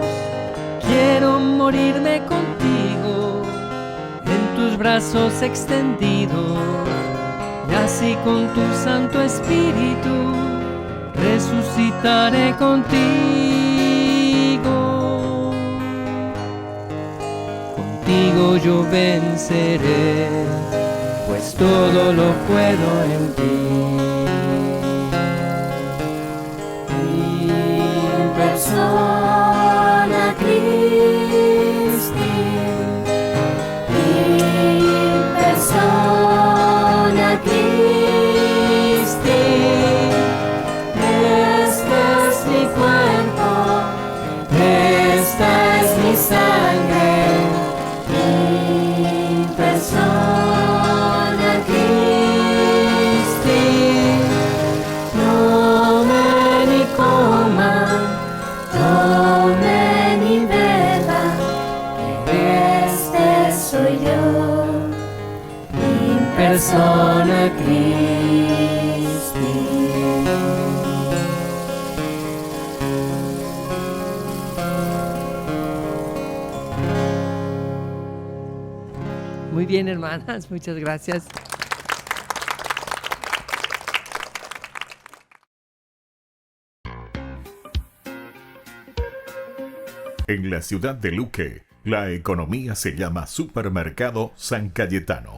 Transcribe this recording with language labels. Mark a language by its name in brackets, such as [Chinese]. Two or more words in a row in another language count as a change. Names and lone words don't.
[Spanish] Quiero morirme contigo en tus brazos extendidos, y así con tu Santo Espíritu resucitaré contigo. Contigo yo venceré, pues todo lo puedo en ti. [Latin] In persona Christi, in persona Christi, [Spanish] este es mi cuerpo, esta es mi sangre. [Latin] In persona Christi, [Spanish] comen y coman, comen y beban, que este soy yo, [Latin] in persona Christi. [Spanish] Muy bien, hermanas, muchas gracias. En la ciudad de Luque, la economía se llama Supermercado San Cayetano.